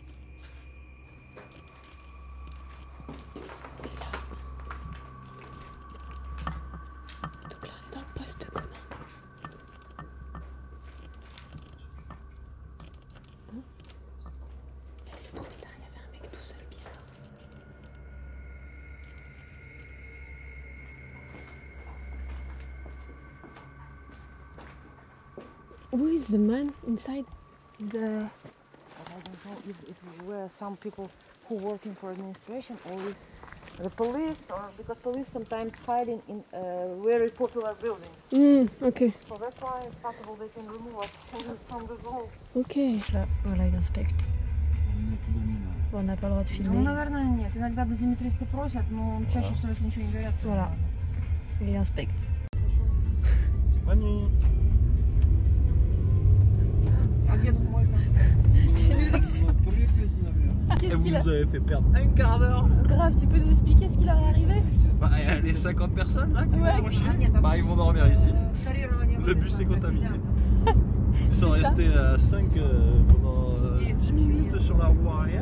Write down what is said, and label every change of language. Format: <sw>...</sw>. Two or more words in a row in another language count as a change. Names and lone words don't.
<fr>Et là. Donc là, on est dans le poste de commande. Hein? C'est trop bizarre, il y avait un mec tout seul bizarre.</fr> <en>Who is the man inside? The... I don't know if it were some people who working for administration or if the police, or because police sometimes hiding in very popular buildings. Ok. So that's why it's possible they can remove us from the zone.</en> <fr>Ok. Là, voilà, il inspecte. Bon, on n'a pas le droit de filmer.</fr> <ru>Ну, наверное, нет. Иногда дозиметристы просят, но чаще всего, если ничего не говорят, то...</ru> <fr>Voilà. Il inspecte. Bonne nuit.</fr> <ru>А где тут мойка?</ru> <fr>Et vous nous avez fait perdre un quart d'heure. Grave, tu peux nous expliquer ce qui leur est arrivé? Bah, il y a les 50 personnes là qui Ouais. vont chier. Bah, ils vont dormir ici. Le bus est contaminé. Ils sont restés à 5 pendant 10 minutes sur la roue arrière</fr>